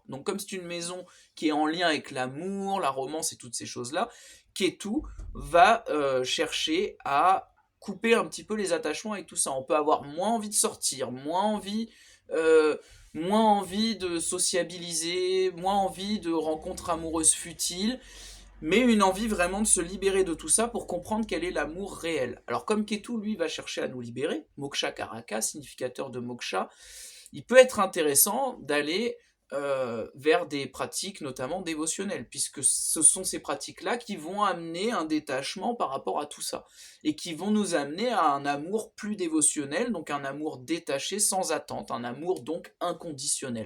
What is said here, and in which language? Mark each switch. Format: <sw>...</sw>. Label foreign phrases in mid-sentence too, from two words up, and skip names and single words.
<fr>Donc comme c'est une maison qui est en lien avec l'amour, la romance et toutes ces choses-là, Ketu va chercher à couper un petit peu les attachements avec tout ça. On peut avoir moins envie de sortir, moins envie de sociabiliser, moins envie de rencontres amoureuses futiles, mais une envie vraiment de se libérer de tout ça pour comprendre quel est l'amour réel. Alors comme Ketu, lui, va chercher à nous libérer,</fr> <sa>Moksha Karaka,</sa> <fr>significateur de moksha, il peut être intéressant d'aller vers des pratiques notamment dévotionnelles, puisque ce sont ces pratiques-là qui vont amener un détachement par rapport à tout ça, et qui vont nous amener à un amour plus dévotionnel, donc un amour détaché sans attente, un amour donc inconditionnel.</fr>